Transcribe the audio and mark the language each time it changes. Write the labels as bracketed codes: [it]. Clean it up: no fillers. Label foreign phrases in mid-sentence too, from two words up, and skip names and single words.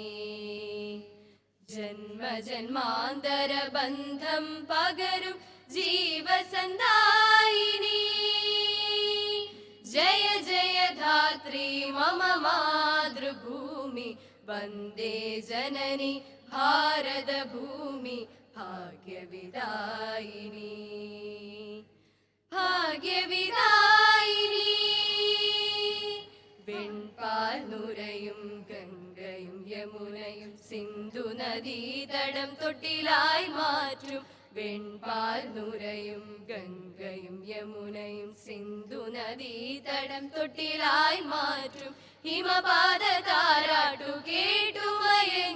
[sa] जन्म जन्मान्तर बन्धं पगरुं जीवसन्दायिनी जय जय धात्री मम मातृभूमि वन्दे जननी भारत भूमि भाग्यविदायिनी भाग्यविदायिनी [ml] വെൺപാൽ നുരയും ഗംഗയും യമുനയും സിന്ധു നദീതടം തൊട്ടിലായി മാറ്റും വെൺപാൽ നുരയും ഗംഗയും യമുനയും സിന്ധു നദീതടം തൊട്ടിലായി മാറ്റും ഹിമപാത താരാട്ടു കേട്ടുമയ